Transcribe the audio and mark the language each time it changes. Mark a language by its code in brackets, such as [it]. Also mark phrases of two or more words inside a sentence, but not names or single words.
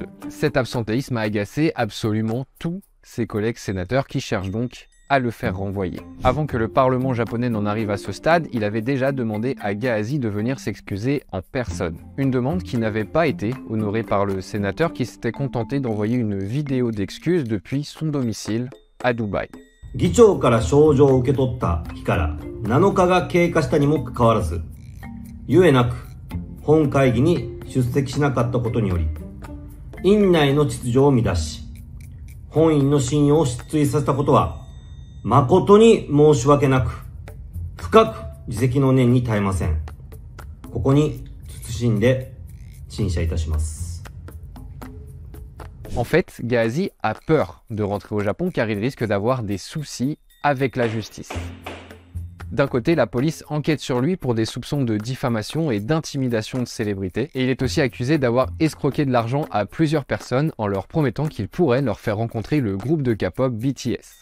[fr] Cet absentéisme a agacé absolument tous ses collègues sénateurs qui cherchent donc à le faire renvoyer. Avant que le Parlement japonais n'en arrive à ce stade, il avait déjà demandé à Gahazi de venir s'excuser en personne. Une demande qui n'avait pas été honorée par le sénateur qui s'était contenté d'envoyer une vidéo d'excuses depuis son domicile à Dubaï. [ja] 議長から招状を受け取った日から7日が経過したにもかかわらず、ゆえなく本会議に出席しなかったことにより、院内の秩序を乱し、本院の信用を失墜させたことは、誠に申し訳なく、深く自責の念に堪えません。ここに謹んで陳謝いたします。 [fr] En fait, Gahazi a peur de rentrer au Japon car il risque d'avoir des soucis avec la justice. D'un côté, la police enquête sur lui pour des soupçons de diffamation et d'intimidation de célébrités. Et il est aussi accusé d'avoir escroqué de l'argent à plusieurs personnes en leur promettant qu'il pourrait leur faire rencontrer le groupe de K-pop BTS.